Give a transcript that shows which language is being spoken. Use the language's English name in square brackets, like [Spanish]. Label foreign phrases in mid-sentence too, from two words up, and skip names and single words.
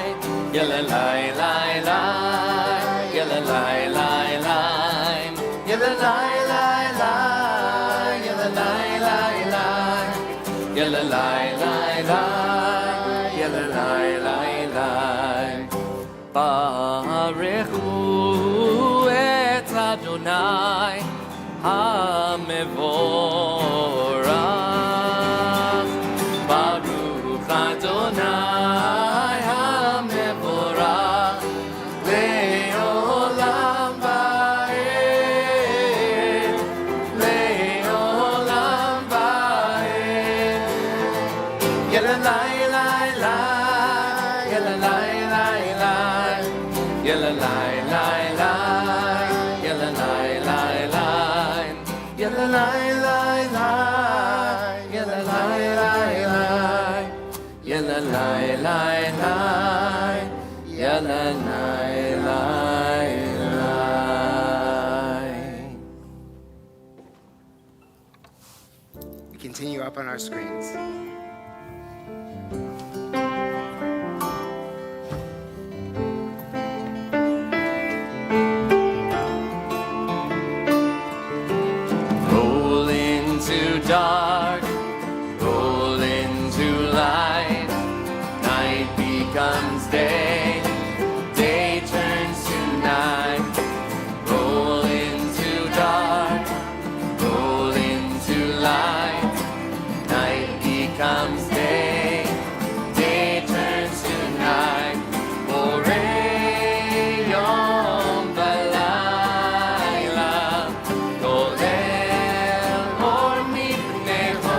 [Hebrew] Yalla lai lai lai, yalla lai lai lai, yalla lai lai lai, yalla lai lai lai, yalla lai lai lai, yalla lai lai lai. ברכו את אדני המבורך ברוך אדני המבורך לעולם ועד לעולם ועד. Yalla lai lai lai, yalla lai lai lai, yalla lai lai lai, yalla lai lai lai, yalla lai lai lai, yalla lai lai lai, yalla lai lai lai, yalla lai lai lai. [English] We continue up on our screens. Roll into dark, roll into light. Night becomes day, day turns to night. Roll into dark, roll into light. Night becomes day, day turns to night. [Hebrew] בורא יום ולילה, גולל אור מפני